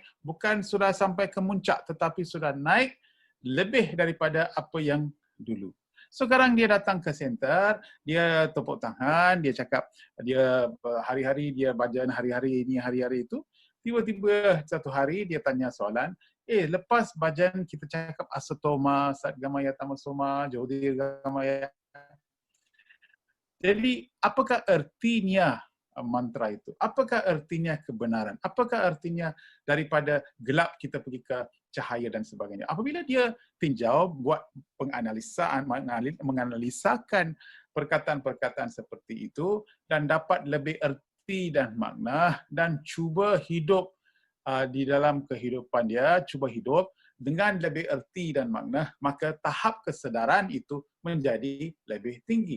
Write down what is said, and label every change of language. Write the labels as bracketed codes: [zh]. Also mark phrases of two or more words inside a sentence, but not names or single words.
[ms] Bukan sudah sampai ke muncak, tetapi sudah naik lebih daripada apa yang dulu. Sekarang dia datang ke center, dia tepuk tangan, dia cakap, dia hari-hari dia bajan hari-hari ini, hari-hari itu. Tiba-tiba satu hari dia tanya soalan, lepas bajan kita cakap [sa] असतो मा, सद्गमय तमसो मा, ज्योतिर्गमय. [ms] Jadi apakah artinya mantra itu? Apakah artinya kebenaran? Apakah artinya daripada gelap kita pergi ke cahaya dan sebagainya? Apabila dia tinjau, buat penganalisaan, menganalisakan perkataan-perkataan seperti itu dan dapat lebih erti dan makna dan cuba hidup di dalam kehidupan dia, cuba hidup dengan lebih erti dan makna, maka tahap kesedaran itu menjadi lebih tinggi.